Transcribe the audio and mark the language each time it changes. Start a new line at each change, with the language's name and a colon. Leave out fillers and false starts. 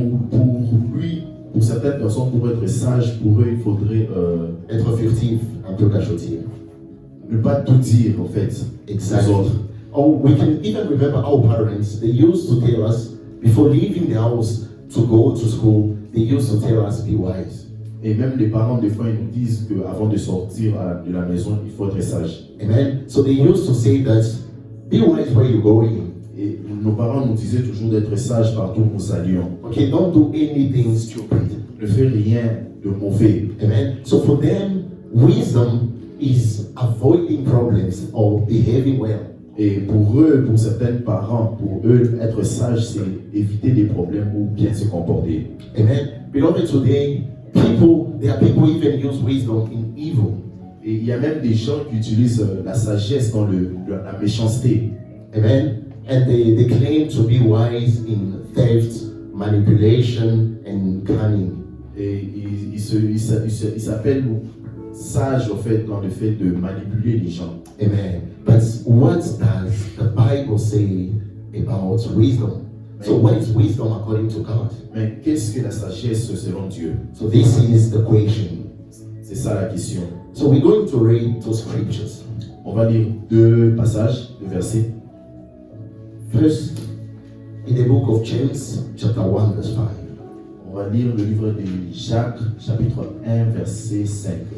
French: Pour lui, pour certaines personnes, pour être sage, pour eux, il faudrait Être furtif, un peu cachotier. ne pas tout dire en fait
English: Exactly.
French: aux autres.
English: Oh, we can even remember our parents. They used to tell us before leaving the house to go to school. They used to tell us, "Be wise."
French: Et même les parents, des fois, ils nous disent qu'avant de sortir de la maison, il faut être sage.
English: Amen. So they used to say that, "Be wise where you're going."
French: Et nos parents nous disaient toujours d'être sages partout où nous allions.
English: Okay, don't do anything stupid.
French: Ne fais rien de mauvais.
English: Amen. So for them, wisdom is avoiding problems or behaving well.
French: Et pour eux, pour certains parents, pour eux, être sage, c'est éviter des problèmes ou bien se comporter.
English: Amen. Beloved, today, there are people even use wisdom in evil.
French: Et il y a même des gens qui utilisent la sagesse dans la méchanceté.
English: Amen. And they claim to be wise in theft, manipulation, and cunning.
French: Et ils s'appellent sages, en fait, dans le fait de manipuler les gens.
English: Amen. But what does the Bible say about wisdom? So what is wisdom according to God?
French: Mais qu'est-ce que la sagesse selon Dieu?
English: So this is the question.
French: C'est ça la question.
English: So we're going to read two scriptures.
French: On va lire deux passages, deux versets.
English: First, in the book of James, chapter 1, verse 5.
French: On va lire le livre de Jacques, chapitre 1, verset 5.